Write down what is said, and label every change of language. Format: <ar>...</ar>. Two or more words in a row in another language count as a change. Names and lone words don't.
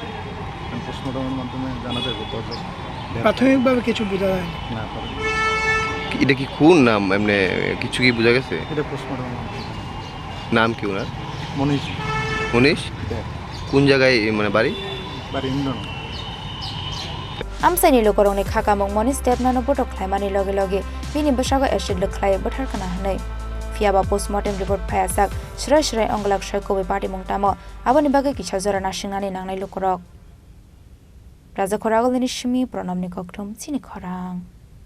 <bn>পোস্টমর্টমের মাধ্যমে জানা যাবে</bn> <en>cause of death.</en> <bn>প্রাথমিকভাবে কিছু বোঝা যায় না পারে এটা কি খুন না এমনি কিছু কি বোঝা গেছে? এটা পোস্টমর্টম। নাম কি ওনার? মনীষ মনীষ? কোন জায়গায় মানে বাড়ি? বাড়ি ইন্দ্রনগর।</bn> <trp>Amsani lokorongni khakamong monis debnano botok khlaimani loge loge bini basago acid lokhlai bothar kana hanai. Fiaba</trp> <en>postmortem report</en> <trp>phayasak shrai shrai onglak shai kobe party mongtamo aboni bagai kicha jorana singani nangnai lokorok. Raja khoragolni shimi pranamni kokthum chini khorang.</trp>